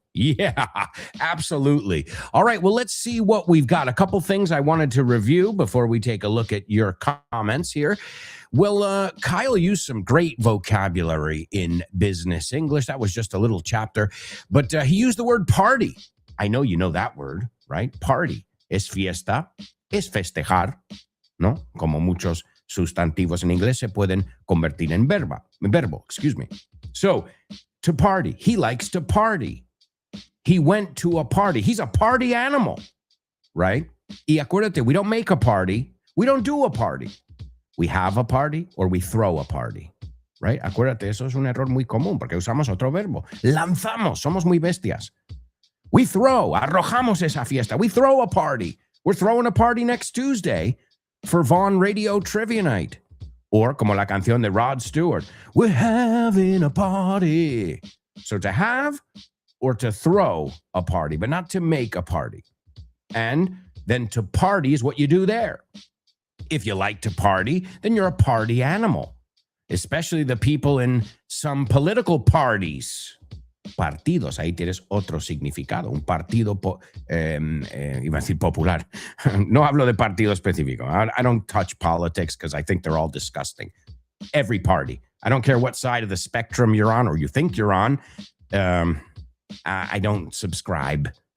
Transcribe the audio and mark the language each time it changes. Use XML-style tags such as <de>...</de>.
<en>Yeah, absolutely. All right, well, let's see what we've got. A couple things I wanted to review before we take a look at your comments here. Well, Kyle used some great vocabulary in business English. That was just a little chapter, but he used the word party. I know you know that word, right? Party.</en> <es>Es fiesta, es festejar, ¿no? Como muchos sustantivos en inglés se pueden convertir en verbo,</es> <en>excuse me. So, to party. He likes to party. He went to a party. He's a party animal, right?</en> <es>Y acuérdate,</es> <en>we don't make a party. We don't do a party. We have a party or we throw a party, right?</en> <es>Acuérdate, eso es un error muy común porque usamos otro verbo. Lanzamos, somos muy bestias.</es> <en>We throw,</en> <es>arrojamos esa fiesta.</es> <en>We throw a party. We're throwing a party next Tuesday for Vaughn Radio Trivia Night. Or,</en> <es>como la canción de</es> <en>Rod Stewart, we're having a party. So to have or to throw a party, but not to make a party. And then to party is what you do there. If you like to party, then you're a party animal, especially the people in some political parties.</en> <es>Partidos, ahí tienes otro significado, un partido, iba a decir popular. No hablo de partido específico.</es> <en>I don't touch politics because I think they're all disgusting. Every party. I don't care what side of the spectrum you're on or you think you're on. I don't subscribe.</en>